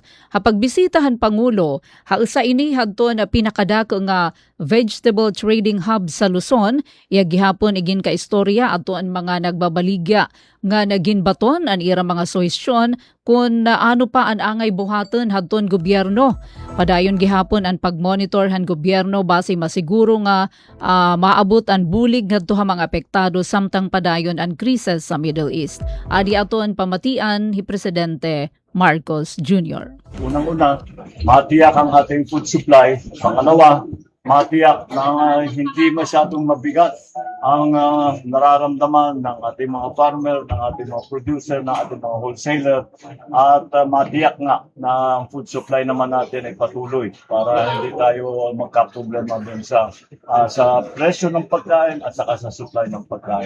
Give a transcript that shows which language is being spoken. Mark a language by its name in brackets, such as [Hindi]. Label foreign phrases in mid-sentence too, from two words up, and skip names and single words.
[Waray] Ha pagbisitahan Pangulo, ha usa ini hadton na pinakadako nga [English] vegetable trading hub [Waray] sa Luzon, iya gihapon igin ka istorya ato ang mga nagbabaligya nga naginbaton ang ira mga suhestyon kung ano pa ang angay buhaton hadton gobyerno. Padayon gihapon ang pagmonitor han gobyerno base masiguro nga maabot ang bulig ngadto ha mga apektado samtang padayon ang krisis sa Middle East. Adi aton pamatian hi Presidente Marcos Jr. [Filipino] Unang-una, matiyak ang ating food supply. Pangalawa, matiyak na hindi masyadong mabigat ang nararamdaman ng ating mga farmer, ng ating mga producer, ng ating mga wholesaler. At matiyak nga na ang food supply naman natin ay patuloy para hindi tayo magkaproblema din sa presyo ng pagkain at saka sa supply ng pagkain.